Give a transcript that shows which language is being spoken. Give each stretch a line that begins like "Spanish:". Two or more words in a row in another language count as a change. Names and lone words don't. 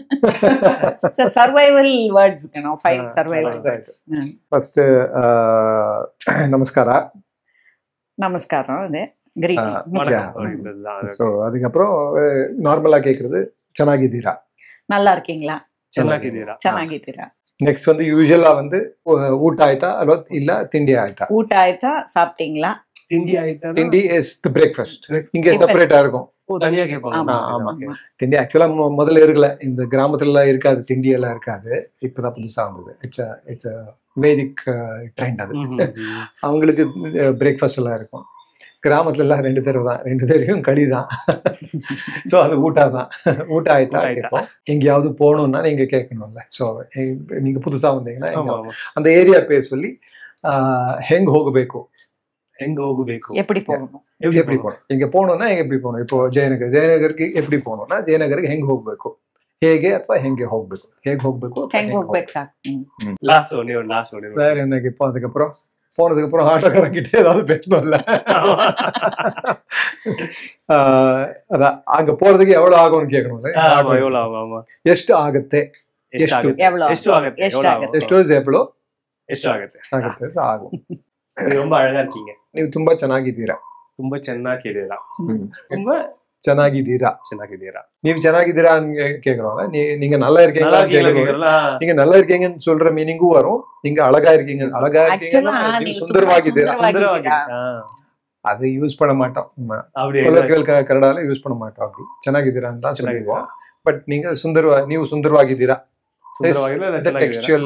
English: survival words, 5 survival words.
Tamil: ஃபர்ஸ்ட் நமஸ்காரா. நமஸ்காரம், அது ஸோ அதுக்கப்புறம் நார்மலா கேட்கறது ಚೆನ್ನಾಗಿದ್ದೀರಾ, நல்லா இருக்கீங்களா,
Kannada: ಚೆನ್ನಾಗಿದ್ದೀರಾ, ಚೆನ್ನಾಗಿದ್ದೀರಾ.
Tamil: நெக்ஸ்ட் வந்து யூசுவலா வந்து
Kannada: ಊಟ ಆಯ್ತಾ
Tamil: இல்ல
Kannada: ತಿಂಡಿ ಆಯ್ತಾ. ಊಟ ಆಯ್ತಾ,
Tamil: சாப்பிட்டீங்களா.
Kannada: ತಿಂಡಿ ಆಯ್ತಾ,
English: tindi is the breakfast.
Tamil: இங்க செப்பரேட்டா இருக்கும், தனியா கேட்பாங்க. ஆமா. திண்டி ஆக்சுவலா முதல்ல இருக்கல, இந்த கிராமத்துல இருக்காது, திண்டி எல்லாம் இருக்காது, இப்பதான் புதுசா வந்தது.
English: it's Vedic trend அது.
Tamil: அவங்களுக்கு பிரேக்ஃபாஸ்ட் எல்லாம் இருக்கும். கிராமத்துல எல்லாம் 2 பேரும் தான், 2 பேரையும் களி தான். ஸோ அது ஊட்டா தான்,
Kannada: ಊಟ ಆಯ್ತಾ
Tamil: கேட்போம். எங்கேயாவது போகணும்னா நீங்க கேட்கணும்ல. ஸோ நீங்க புதுசா வந்தீங்கன்னா அந்த ஏரியா பேர் சொல்லி
Kannada: ಹೆಂಗ್ ಹೋಗಬೇಕು,
Tamil: எப்படி போகணும், எப்படி போகணும், இங்க போகணும்னா எப்படி போகணும்.
Kannada: இப்போ ಜಯನಗರಕ್ಕೆ
Tamil: எப்படி போகணும்னா
Kannada: ಜಯನಗರಕ್ಕೆ ಹೆಂಗ್ ಹೋಗ್ಬೇಕು, ಹೇಗೆ ಅಥವಾ ಹೆಂಗೆ ಹೋಗ್ಬೇಕು, ಹೇಗೆ ಹೋಗ್ಬೇಕು, ಹೆಂಗ್ ಹೋಗ್ಬೇಕು ಸಾಕು.
English: last one
Tamil: வேற என்ன இப்போ அதுக்கப்புறம் போனதுக்கு அப்புறம் ஆட்டோக்காரங்கிட்டே ஏதாவது பேசணும்ல. அதான் அங்க போறதுக்கு எவ்வளவு ஆகும்னு கேட்கணும்ல.
Kannada: ಎಷ್ಟು ಆಗುತ್ತೆ, ಎಷ್ಟು ಆಗುತ್ತೆ ஆகும்.
Tamil: ரொம்ப அழகா இருக்கீங்க,
Kannada: ನೀವು ತುಂಬಾ ಚೆನ್ನಾಗಿದ್ದೀರಾ, ತುಂಬಾ ಚೆನ್ನಾಗಿದ್ದೀರಾ, ತುಂಬಾ ಚೆನ್ನಾಗಿದ್ದೀರಾ,
Tamil: நீங்க ಚೆನ್ನಾಗಿದ್ದೀರಾ கேக்குறோம்ல. நீங்க நல்லா இருக்கீங்களா, நீங்க நல்லா இருக்கீங்கன்னு சொல்ற மீனிங்கும் வரும். நீங்க அழகா இருக்கீங்க, அழகா இருக்கீங்கன்னா நீங்க சுந்தரವಾಗಿದ್ದೀರಾ, அதை யூஸ் பண்ண மாட்டோம், கன்னடால யூஸ் பண்ண மாட்டோம். அப்படி ಚೆನ್ನಾಗಿದ್ದೀರಾன்னு தான் சொல்லுவோம். பட் நீங்க ನೀವು சுந்தரವಾಗಿದ್ದೀರಾ டெக்ஸ்சுவல்